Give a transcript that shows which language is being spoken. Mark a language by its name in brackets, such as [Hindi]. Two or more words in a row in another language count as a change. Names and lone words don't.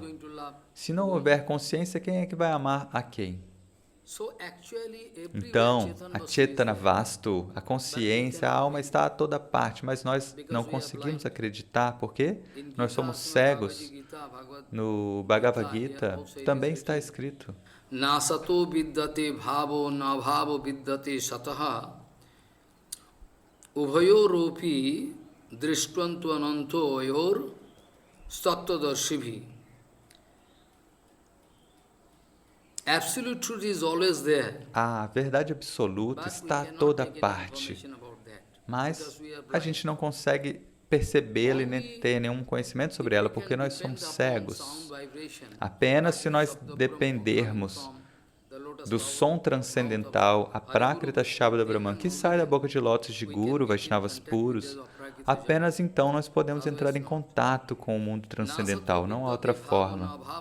[Portuguese] Se não houver consciência, quem é que vai amar a quem? Então, a [Sanskrit] चेतन वस्तु, [Portuguese] a consciência, a alma está a toda parte, mas nós não conseguimos acreditar, porque nós somos cegos. No Bhagavad Gita também está escrito: [Sanskrit] नासतो विद्यते भावो नाभावो विद्यते सतः उभयोरुपि दृष्ट्वन्तु अनन्तो अयोर् तत्त्वदर्शिभि. [English] Absolute truth is always there. [Portuguese] A verdade absoluta está a toda parte, mas a gente não consegue percebê-la e nem ter nenhum conhecimento sobre ela, porque nós somos cegos. Apenas se nós dependermos do som transcendental, a [Sanskrit] प्राकृत शब्द ब्रह्मन्, [Portuguese] que sai da boca de lótus de Guru, Vaishnavas puros, apenas então nós podemos entrar em contato com o mundo transcendental, não há outra forma.